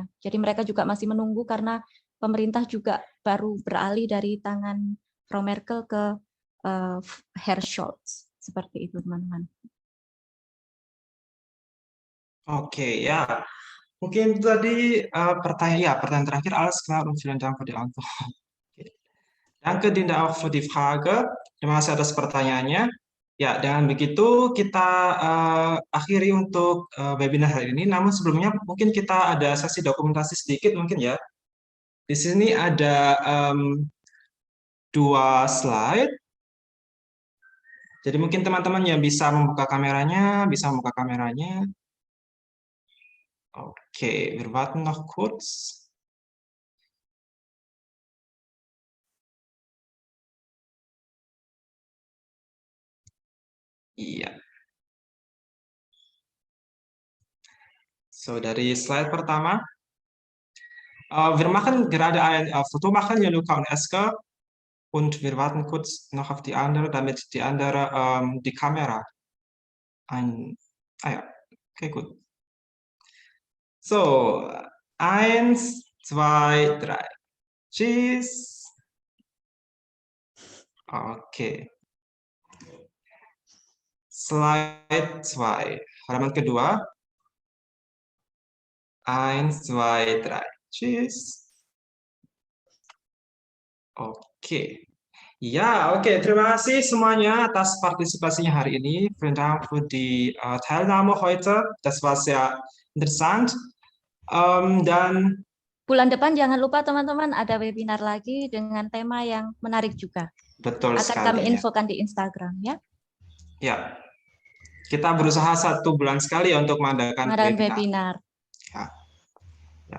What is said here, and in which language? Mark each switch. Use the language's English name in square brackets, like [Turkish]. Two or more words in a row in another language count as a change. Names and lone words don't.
[Indonesian] Jadi mereka juga masih menunggu karena pemerintah juga baru beralih dari tangan Frau Merkel ke Herr Scholz. Seperti itu, teman-teman. Oke, ya. Mungkin tadi pertanyaan terakhir, [German] alles klar und vielen Dank für die Antwort. Danke Dinda auch für die Frage. [Indonesian] Terima kasih atas pertanyaannya. Ya, dengan begitu kita akhiri untuk webinar hari ini. Namun sebelumnya mungkin kita ada sesi dokumentasi sedikit mungkin ya. Di sini ada 2 slide. Jadi mungkin teman-teman yang bisa membuka kameranya, Oke, [German] wir warten noch kurz. [Indonesian] Iya. So, dari slide pertama. [German] Wir machen gerade ein Foto machen, Januka und Esker. Und wir warten kurz noch auf die andere, damit die andere die Kamera ja, okay, gut. So, 1, 2, 3. Tschüss. [Indonesian] Oke. Slide 2, halaman kedua. 1, 2, 3. [German] Tschüss. Oke. Ja, oke. [Indonesian] Terima kasih semuanya atas partisipasinya hari ini. [German] Vielen Dank für die Teilnahme heute. Das war sehr interessant. [Indonesian] Dan bulan depan jangan lupa teman-teman ada webinar lagi dengan tema yang menarik juga. Betul Akan sekali. kami infokan di Instagram ya. Ya. Kita berusaha 1 bulan sekali untuk mengadakan webinar. Ya.